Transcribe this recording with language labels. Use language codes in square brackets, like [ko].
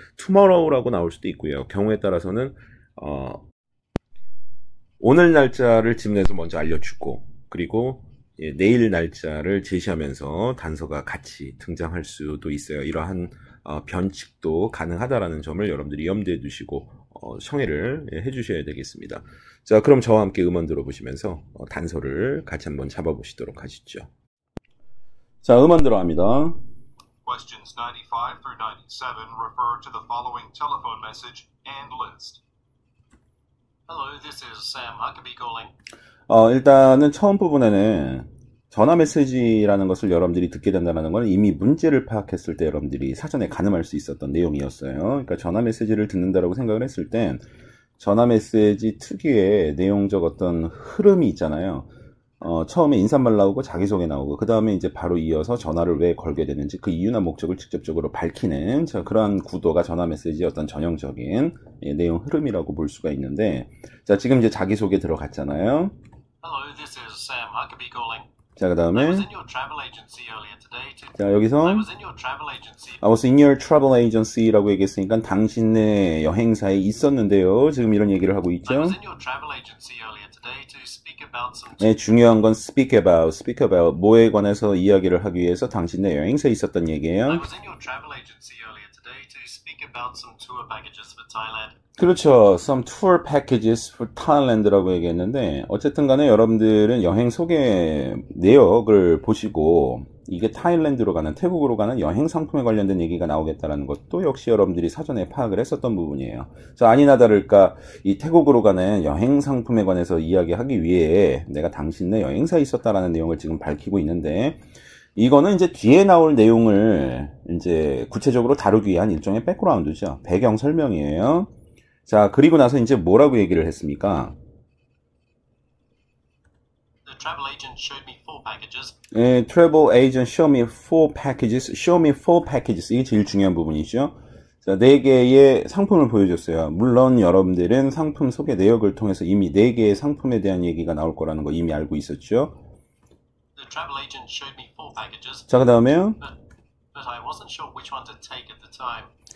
[ko] tomorrow라고 나올 수도 있고요. 경우에 따라서는 오늘 날짜를 지문에서 먼저 알려주고, 그리고 내일 날짜를 제시하면서 단서가 같이 등장할 수도 있어요. 이러한 변칙도 가능하다라는 점을 여러분들이 염두에 두시고 청해를 해주셔야 되겠습니다. 자, 그럼 저와 함께 음원 들어보시면서 단서를 같이 한번 잡아보시도록 하시죠. 자, 음원 들어갑니다. [en] Questions 95 through 97 refer to the following telephone message and list. Hello, this is Sam Huckabee calling. [ko] 일단은 처음 부분에는 전화 메시지라는 것을 여러분들이 듣게 된다는 건 이미 문제를 파악했을 때 여러분들이 사전에 가늠할 수 있었던 내용이었어요. 그러니까 전화 메시지를 듣는다라고 생각을 했을 땐 전화 메시지 특유의 내용적 어떤 흐름이 있잖아요. 처음에 인사말 나오고 자기소개 나오고 그 다음에 이제 바로 이어서 전화를 왜 걸게 되는지 그 이유나 목적을 직접적으로 밝히는 그러한 구도가 전화 메시지의 어떤 전형적인 내용 흐름이라고 볼 수가 있는데, 자, 지금 이제 자기소개 들어갔잖아요. [en] Hello, this is Sam Huckabee calling. [ko] 자, 그 다음에 [en] I was in your travel agency earlier today to... [ko] 자, 여기서 [en] I was in your travel agency. I was in your travel agency라고 [ko] 얘기했으니까 당신네 여행사에 있었는데요. 지금 이런 얘기를 하고 있죠. [en] I was in your travel agency earlier today to speak about some... [ko] 네, 중요한 건 [en] speak about [ko] 뭐에 관해서 이야기를 하기 위해서 당신네 여행사에 있었던 얘기예요. [en] I was in your travel agency earlier today to speak about some tour packages for Thailand. [ko] 그렇죠. [en] Some tour packages for Thailand [ko] 라고 얘기했는데 어쨌든 간에 여러분들은 여행 소개 내역을 보시고 이게 타일랜드로 가는 태국으로 가는 여행 상품에 관련된 얘기가 나오겠다라는 것도 역시 여러분들이 사전에 파악을 했었던 부분이에요. 자, 아니나 다를까 이 태국으로 가는 여행 상품에 관해서 이야기하기 위해 내가 당신네 여행사에 있었다라는 내용을 지금 밝히고 있는데 이거는 이제 뒤에 나올 내용을 이제 구체적으로 다루기 위한 일종의 백그라운드죠. 배경 설명이에요. 자, 그리고 나서 이제 뭐라고 얘기를 했습니까? [en] The travel agent showed me 4 packages. 예, travel agent show me 4 packages. show me 4 packages. [ko] 이게 제일 중요한 부분이죠. 자, 4개의 상품을 보여줬어요. 물론 여러분들은 상품 소개 내역을 통해서 이미 4개의 상품에 대한 얘기가 나올 거라는 거 이미 알고 있었죠. [en] The travel agent showed me 4 packages. [ko] 자, 그 다음에요. [en] But I wasn't sure which one to take at the time.